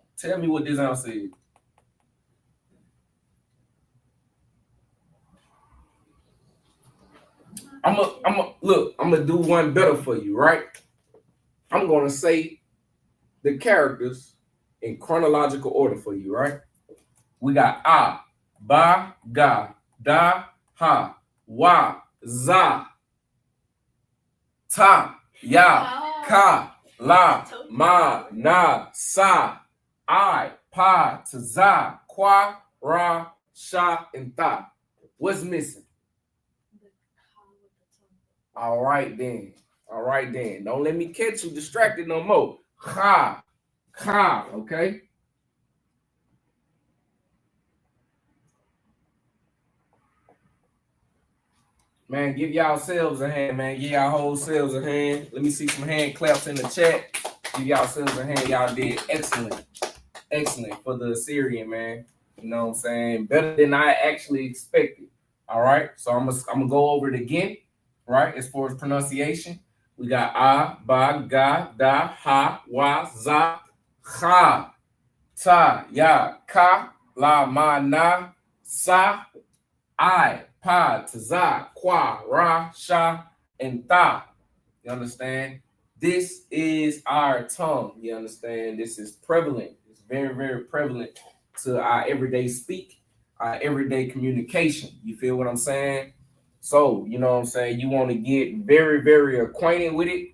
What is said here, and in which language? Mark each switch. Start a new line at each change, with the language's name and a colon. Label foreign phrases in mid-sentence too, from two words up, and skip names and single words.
English: Tell me what this answer is. I'm gonna do one better for you, right? I'm gonna say the characters in chronological order for you, right? We got
Assyrian Neo-Aramaic: A, Ba, Ga, Da, Ha, Wa, Za, Ta, Ya, Ka, La, Ma, Na, Sa, I, Pa, Tza, Kwa, Ra, Sha, and Ta.
English: What's missing? All right then. Don't let me catch you distracted no more. Ka, okay? Man, give y'all selves a hand, man. Give y'all whole selves a hand. Let me see some hand claps in the chat. Give y'all selves a hand. Y'all did excellent. Excellent for the Assyrian, man. You know what I'm saying? Better than I actually expected. All right. So I'm gonna go over it again. Right, as far as pronunciation, we got
Assyrian Neo-Aramaic: A, Ba, Ga, Da, Ha, Wa, Za, Ha, Ta, Ya, Ka, La, Ma, Na, Sa, I, Pa, Tza, Kwa, Ra, Sha, and Ta.
English: You understand? This is our tongue. You understand? This is prevalent. It's very, very prevalent to our everyday speak, our everyday communication. You feel what I'm saying? So, you know what I'm saying? You want to get very, very acquainted with it.